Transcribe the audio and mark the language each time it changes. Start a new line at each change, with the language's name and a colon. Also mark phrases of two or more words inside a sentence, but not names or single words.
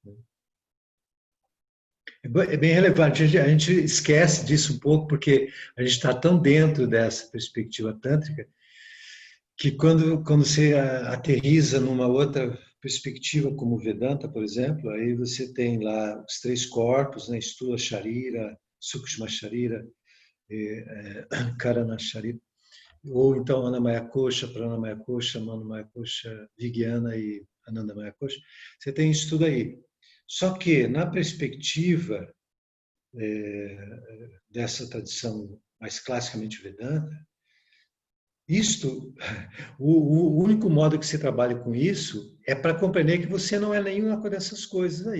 Portuguese: É bem relevante, a gente esquece disso um pouco porque a gente está tão dentro dessa perspectiva tântrica que quando você aterriza numa outra perspectiva, como o Vedanta, por exemplo, aí você tem lá os 3 corpos, né?
Sanskrit: स्थूल शरीर, सूक्ष्म शरीर, कारण शरीर,
Portuguese: ou então
Sanskrit: अन्नमय कोश, प्राणमय कोश, मनोमय कोश, विज्ञान e आनन्दमय कोश.
Portuguese: Você tem isso tudo aí. Só que, na perspectiva dessa tradição mais classicamente Vedanta, o único modo que você trabalha com isso é para compreender que você não é nenhuma dessas coisas aí.